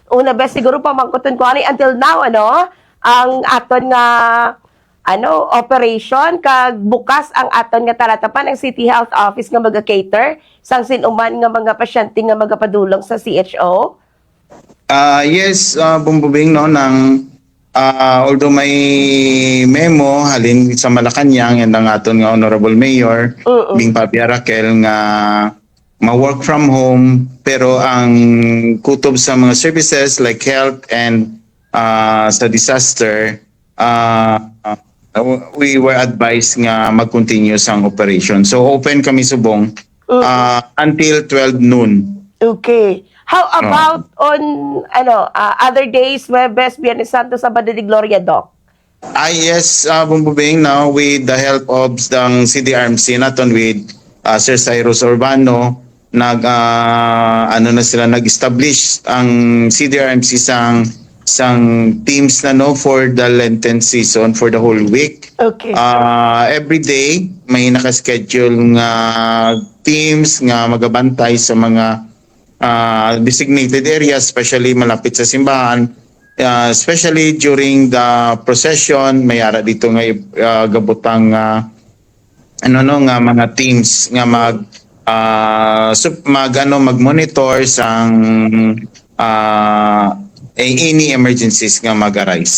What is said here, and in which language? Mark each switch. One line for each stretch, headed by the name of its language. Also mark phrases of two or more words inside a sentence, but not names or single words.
Hiligaynon: una best siguro pamangkuton ko ani until now ang aton nga operation kag bukas ang aton nga talatapan ang City Health Office nga maga-cater sang sinuman nga mga pasyente nga magapadulong sa CHO. Yes, Bumbubing, no, although may memo halin sa Malacanang and ang aton nga Honorable Mayor, Bing Pabia Raquel, nga ma-work
English: from home,
Hiligaynon: pero ang kutob sa mga services
English: like health and
Hiligaynon: sa disaster,
English: we were advised
Hiligaynon: nga mag-continue sang operation. So open kami subong
English: until 12 noon. Okay. How about on other days,
Hiligaynon: Webes, Biyernes Santo, Sabado de Gloria, Doc? Yes, Bumbubing,
English: now with the help of
Hiligaynon: ng CDRMC, naton with Sir Cyrus Urbano, nag-establish ang CDRMC sang teams na
English: for the Lenten season for the whole week.
Hiligaynon: Okay. Every day may naka-schedule nga teams nga magabantay sa mga
English: designated areas, especially
Hiligaynon: malapit sa simbahan,
English: especially during the procession.
Hiligaynon: May ara dito nga gabutang nga mga teams nga mag-monitor sang any emergencies nga mag-arise.